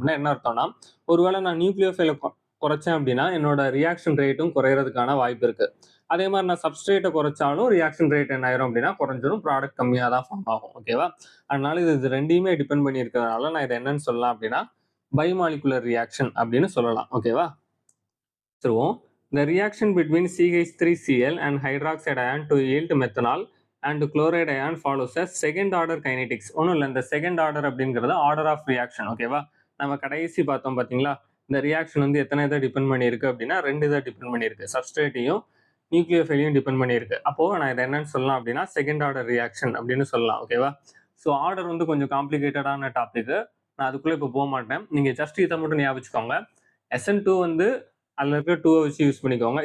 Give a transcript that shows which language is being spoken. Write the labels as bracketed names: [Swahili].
[Tamil] அப்படின்னா என்ன அர்த்தம்னா ஒருவேளை நான் நியூக்ளியோஃபைலை குறைச்சேன் அப்படின்னா என்னோட ரியாக்ஷன் ரேட்டும் குறையிறதுக்கான வாய்ப்பு இருக்கு. அதே மாதிரி நான் சப்ஸ்ட்ரேட்டை குறைச்சாலும் ரியாக்ஷன் ரேட் என்ன ஆயிரும் அப்படின்னா குறைஞ்சிடும், ப்ராடக்ட் கம்மியாக தான் ஃபார்ம் ஆகும் ஓகேவா. அதனால இது ரெண்டையுமே டிபெண்ட் பண்ணியிருக்கிறதுனால நான் இதை என்னன்னு சொல்லலாம் அப்படின்னா பைமாலிகுலர் ரியாக்ஷன் அப்படின்னு சொல்லலாம் ஓகேவா. [English] திருவோம், the reaction between CH3Cl and hydroxide ion to yield methanol and chloride ion follows as second order kinetics. [Tamil] ஒன்றும் இல்லை, இந்த செகண்ட் ஆர்டர் அப்படிங்கிறது ஆர்டர் ஆஃப் ரியாக்ஷன் ஓகேவா. நம்ம கடைசி பார்த்தோம் பார்த்தீங்களா, இந்த ரியாக்ஷன் வந்து எத்தனை இதை டிபெண்ட் பண்ணியிருக்கு அப்படின்னா 2 இதை டிபெண்ட் பண்ணியிருக்கு. சப்ஸ்ட்ரேட்டையும் நியூக்ளியோஃபைலையும் டிபெண்ட் பண்ணியிருக்கு. அப்போ நான் இதை என்னன்னு சொல்லலாம் அப்படின்னா செகண்ட் ஆர்டர் ரியாக்ஷன் அப்படின்னு சொல்லலாம். ஓகேவா? ஸோ ஆர்டர் வந்து கொஞ்சம் காம்ப்ளிகேட்டடான டாபிக். நான் அதுக்குள்ள இப்போ போக மாட்டேன். நீங்க ஜஸ்ட் இதை மட்டும் ஞாபகம் வச்சுக்கோங்க. SN2 வந்து அதில் இருக்கிற 2 வச்சு யூஸ் பண்ணிக்கோங்க.